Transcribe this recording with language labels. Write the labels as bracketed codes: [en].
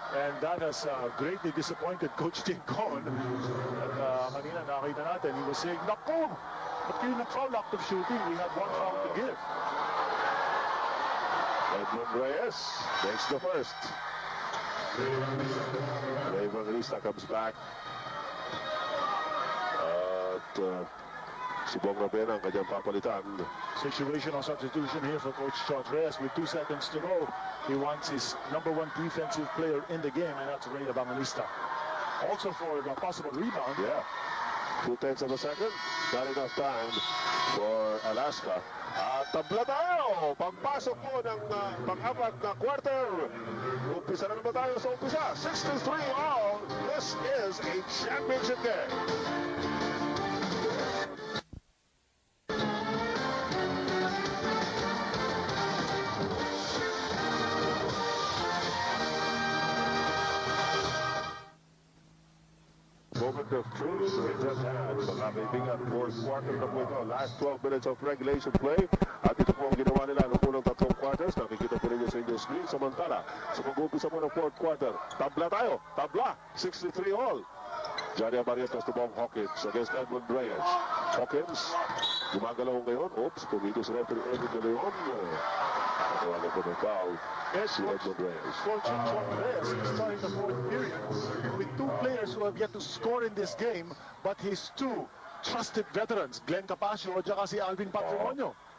[en] And that has greatly disappointed Coach Tim Cone. [tl] At kanina nakita natin, [en] he was saying, [tl] "Naku, [en] but yung nag-foul active shooting, we have one foul to give." Edwin Reyes makes the first. Ray Evangelista comes back. [tl] Si Bong Ravena ang kanyang papalitan. [en] Situational substitution here for Coach Reyes with 2 seconds to go. He wants his #1 defensive player in the game, and that's Ray Evangelista. Also for the possible rebound. Yeah. 2/10 of a second. Not enough time for Alaska. [tl] At tabla tayo. Pagpasok po ng pang-apat na quarter. Umpisa na naman tayo sa umpisa. [en] 63 all. This is a championship game. moment of truth in just hands. [tl] Mga kaibigan, fourth quarter na po ito. [en] Last 12 minutes of regulation play. [tl] At ito po ang ginawa nila noong unang tatlong quarters. Nakikita po ninyo sa inyong screen. Samantala, sa pag-umpisa po ng fourth quarter, tabla tayo. Tabla, 63 all. [en] Johnny Barrientos to Bong Hawkins against Edmund Reyes. [tl] Hawkins, gumagalaw ngayon. Oops, pumito si referee Edmund Reyes. Tawagan po ng foul. Si Edmund Reyes. [en] Coach John Reyes starting the fourth period with two players who have yet to score in this game, but his two trusted veterans, Glenn Capasio at saka si Alvin Patrimonio.